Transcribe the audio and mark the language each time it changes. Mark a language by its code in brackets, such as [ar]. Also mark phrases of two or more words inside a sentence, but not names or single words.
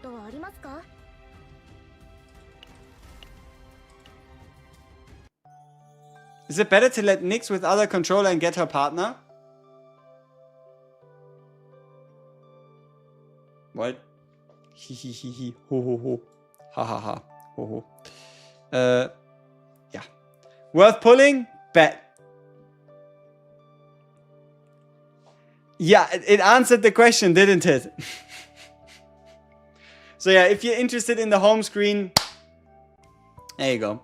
[en] Is it better to let Nyx with other controller and get her partner? What? He ho ho ho. Ha ha ha. Ho ho. Yeah. Worth pulling? Bet. Yeah, it answered the question, didn't it? So yeah, if you're interested in the home screen, there you go.